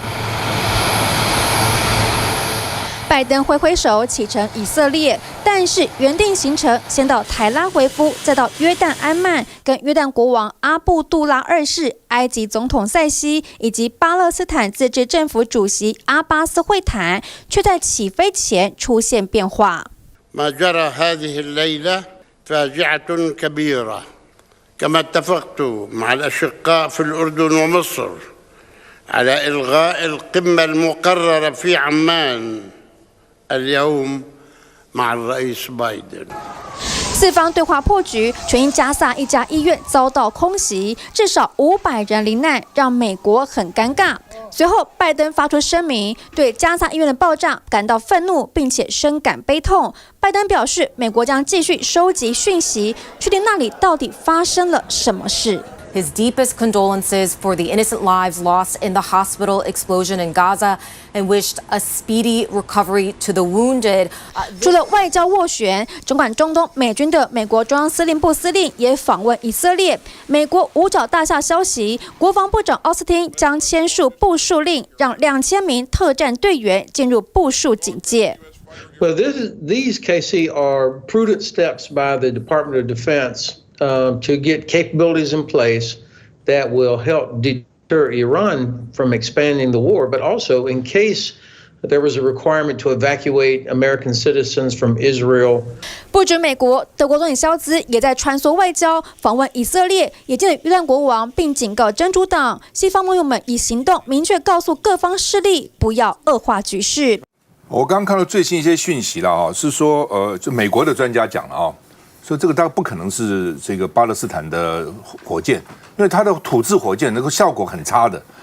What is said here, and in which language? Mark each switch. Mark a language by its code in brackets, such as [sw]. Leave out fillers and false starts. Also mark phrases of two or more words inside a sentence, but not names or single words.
[zh] 拜登挥挥手启程以色列，但是原定行程先到台拉维夫，再到约旦安曼，跟约旦国王阿布杜拉2世、埃及总统塞西以及巴勒斯坦自治政府主席阿巴斯会谈，却在起飞前出现变化。 [ar] فاجعة كبيرة كما اتفقت مع الأشقاء في الأردن ومصر على إلغاء القمة المقررة في عمان اليوم مع الرئيس بايدن。 [zh] 4 方对话破局，全因加萨一家医院遭到空袭，至少500人罹难，让美国很尴尬。随后，拜登发出声明，对加萨医院的爆炸感到愤怒，并且深感悲痛。拜登表示，美国将继续收集讯息，确定那里到底发生了什么事。 [en] His deepest condolences for the innocent lives lost in the hospital explosion in Gaza and wished a speedy recovery to the wounded. [zh] 除了外交斡旋，掌管中东美军的美国中央司令部司令也访问以色列。美国五角大厦消息，国防部长奥斯汀将签署部署令，让2000名特战队员进入部署警戒。 [en] Well, these, KC, are prudent steps by the Department of Defense to get capabilities in place that will help deter Iran from expanding the war, but also in case there was a requirement to evacuate American citizens from Israel. [zh] 不止美国，德国总理肖兹也在穿梭外交，访问以色列，也见了约旦国王，并警告真主党，西方盟友们以行动明确告诉各方势力，不要恶化局势。我刚刚看到最新一些讯息了是说就美国的专家讲了说这个大概不可能是这个巴勒斯坦的火箭，因为它的土制火箭那个效果很差的。